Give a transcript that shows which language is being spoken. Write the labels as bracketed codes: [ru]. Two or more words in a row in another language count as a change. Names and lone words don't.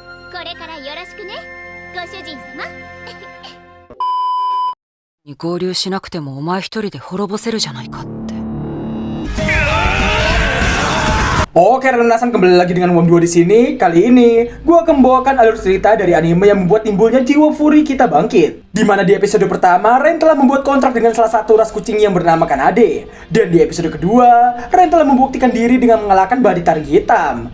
[ja] これからよろしくね、ご主人様。に合流しなくてもお前一人で滅ぼせるじゃないかって。 [id] Oke, renasan kembali lagi dengan Wom 2 di sini. Kali ini, gua akan membawakan alur cerita dari anime yang membuat timbulnya jiwa Fury kita bangkit. Di mana di episode pertama, Ren telah membuat kontrak dengan salah satu ras kucing yang bernama Kanade. Dan di episode kedua, Ren telah membuktikan diri dengan mengalahkan badai taring hitam.